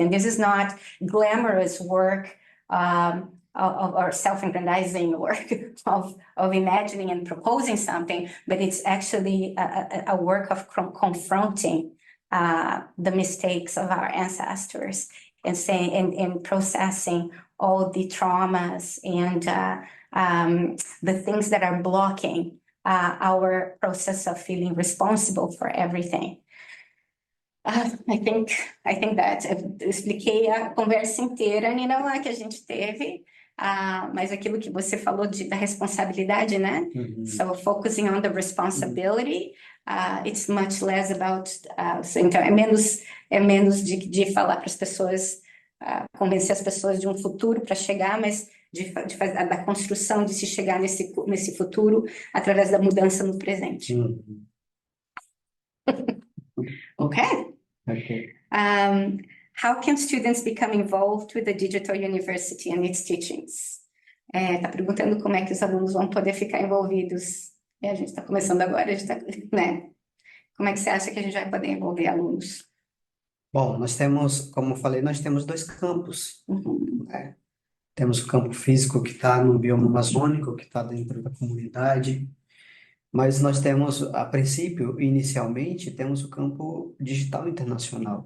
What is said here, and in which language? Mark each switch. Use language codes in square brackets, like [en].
[en] And this is not glamorous work or self-aggrandizing work of imagining and proposing something, but it's actually a work of confronting the mistakes of our ancestors and saying and processing all the traumas and the things that are blocking our process of feeling responsible for everything. I think that [pt] eu expliquei a conversa inteira, Ninawa, que a gente teve, mas aquilo que você falou da responsabilidade, né? [en] So focusing on the responsibility, it's much less about. [pt] Então é menos de falar para as pessoas, convencer as pessoas de um futuro para chegar, mas de fazer da construção de se chegar nesse futuro através da mudança no presente. [en] Okay. Ok. How can students become involved with the digital university and its teachings? [pt] Está perguntando como é que os alunos vão poder ficar envolvidos. E a gente está começando agora, a gente tá, né? Como é que você acha que a gente vai poder envolver alunos? Bom, nós temos, como eu falei, nós temos dois campos, Uhum, né? Temos o campo físico que está no bioma amazônico, que está dentro da comunidade, mas nós temos, a princípio, inicialmente, temos o campo digital internacional.